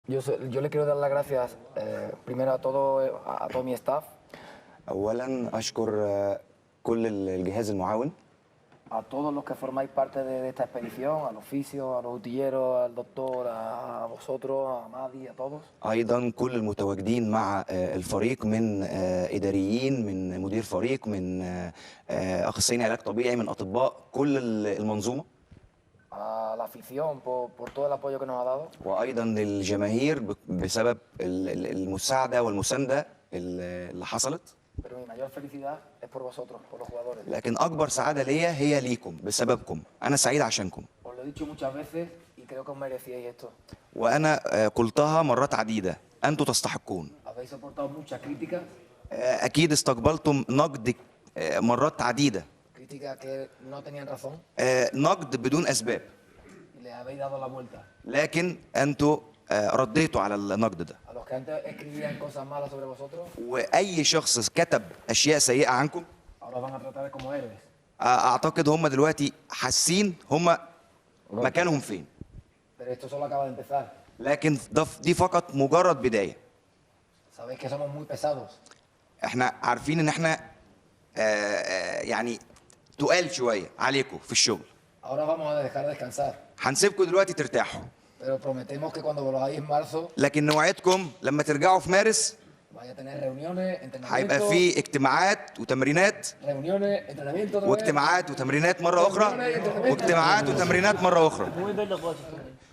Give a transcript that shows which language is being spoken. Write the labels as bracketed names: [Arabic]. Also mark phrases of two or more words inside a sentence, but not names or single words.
[Spanish] Yo le quiero dar las gracias primero a todo mi staff, [Arabic] اولا اشكر كل الجهاز المعاون، [Spanish] a todos los que formáis parte de esta expedición, a los fisios, a los utilleros, al doctor, a vosotros, a Madi, a todos. [Arabic] ايضا كل المتواجدين مع الفريق من اداريين، من مدير فريق، من اخصائيين علاج طبيعي، من اطباء، كل المنظومه. [Spanish] A la afición por todo el apoyo que nos ha dado. [Arabic] وايضا للجماهير بسبب المساعده والمسانده اللي حصلت. [Spanish] Pero mi mayor felicidad es por vosotros, por los jugadores. [Arabic] لكن اكبر سعاده ليا هي ليكم، بسببكم. انا سعيد عشانكم. [Spanish] Os lo he dicho muchas veces y creo que os merecíais esto. [Arabic] وانا قلتها مرات عديده، انتم تستحقون. [Spanish] Habéis soportado muchas críticas, [Arabic] اكيد استقبلتم نقد مرات عديده، [Spanish] críticas que no tenían razón [Arabic] نقد بدون اسباب، [Spanish] y le habéis dado la vuelta. [Arabic] لكن انتوا رديتوا على النقد ده. [Spanish] A los que antes escribían cosas malas sobre vosotros, [Arabic] واي شخص كتب اشياء سيئه عنكم [Spanish] ahora os van a tratar como héroes. [Arabic] اعتقد هم دلوقتي حاسين هم مكانهم فين. [Spanish] Pero esto solo acaba de empezar. [Arabic] لكن دي فقط مجرد بدايه. [Spanish] Sabéis que somos muy pesados. [Arabic] احنا عارفين ان احنا يعني تقال شويه عليكم في الشغل. [Spanish] Ahora vamos a dejar descansar. [Arabic] هنسيبكم دلوقتي ترتاحوا، [Spanish] Pero prometemos que cuando volváis en marzo [Arabic] لكن نوعدكم لما ترجعوا في مارس [Spanish] vaya a tener reuniones, [Arabic] هيبقى [Spanish] entrenamientos, [Arabic] في اجتماعات وتمرينات، [Spanish] reuniones, entrenamientos otra vez. [Arabic] واجتماعات وتمرينات مره اخرى، واجتماعات وتمرينات مره اخرى.